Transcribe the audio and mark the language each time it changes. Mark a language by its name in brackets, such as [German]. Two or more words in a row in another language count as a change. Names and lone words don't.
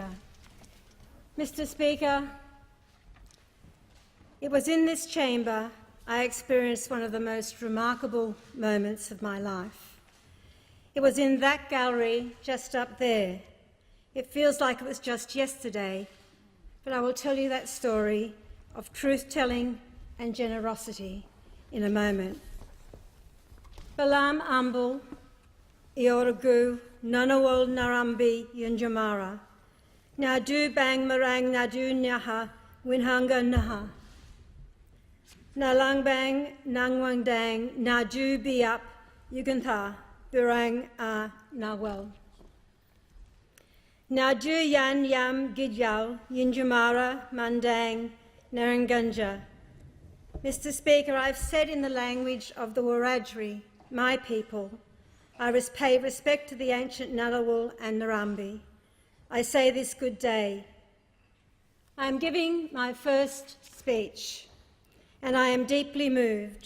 [English] Mr Speaker, it was in this chamber I experienced one of the most remarkable moments of my life. It was in that gallery just up there. It feels like it was just yesterday, but I will tell you that story of truth-telling and generosity in a moment. [Wiradjuri] Balam Ambul, Iorogu, Nanawal Narambi Yunjamara, Nadu Bang Marang Nadu Nyaha, Winhanga Naha, Nalangbang Nangwang Dang, Nadu Biap, Yugantha, Burang A Nawal. Nadu Yan Yam Gidyal, Yinjamara, Mandang, Narangunja. [English] Mr Speaker, I've said in the language of the Wiradjuri, my people, I pay respect to the ancient Ngunnawal and Narambi. I say this good day. I am giving my first speech, and I am deeply moved.